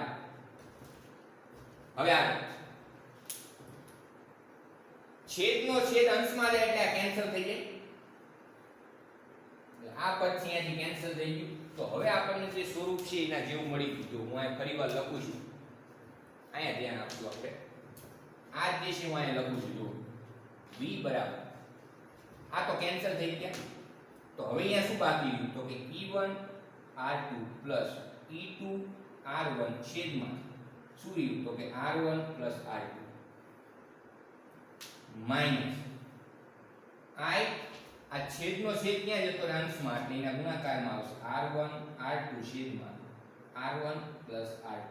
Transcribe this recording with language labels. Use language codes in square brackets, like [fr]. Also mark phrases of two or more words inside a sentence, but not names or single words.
[gu] હવે આગળ છેદનો છેદ અંશમાં લે એટલે આ કેન્સલ થઈ જાય એટલે આ પદ છે અહીંયાથી કેન્સલ થઈ ગયું. તો હવે આપણને જે સ્વરૂપ છે એના જેવું મળી ગયું. જો હું અહીં ફરીવાર લખું છું અહીંયા ધ્યાન આપજો. આપણે આ જે છે હું અહીંયા લખું છું જો v બરાબર આ તો કેન્સલ થઈ ગયા. તો હવે અહીંયા શું બાકી રહ્યું તો કે e1 r2 e2 r1 છેદમાં શું રહ્યું તો કે r1 r2 માઈનસ i આ છેદનો છેદ ક્યાં જતો રહે અંશમાં એટલે એના ગુણાકારમાં આવશે r1 r2 છેદમાં r1 r2.